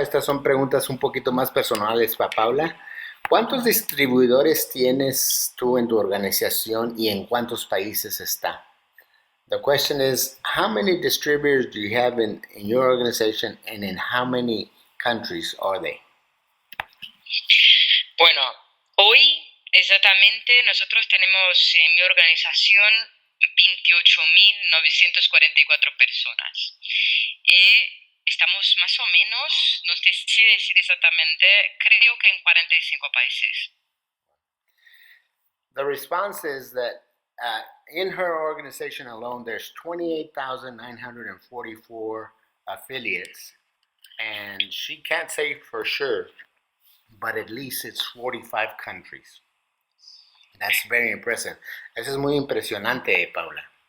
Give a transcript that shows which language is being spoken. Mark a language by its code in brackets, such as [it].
[es] Estas son preguntas un poquito más personales para Paula. ¿Cuántos distribuidores tienes tú en tu organización y en cuántos países está? [en] The question is, how many distributors do you have in your organization, and in how many countries are they? [es] Bueno, hoy exactamente nosotros tenemos en mi organización 28.944 personas. Estamos más o menos, no sé decir exactamente, creo que en 45 países. [en] The response is that in her organization alone, there's 28,944 affiliates, and she can't say for sure, but at least it's 45 countries. That's very impressive. [es] Eso es muy impresionante, Paula.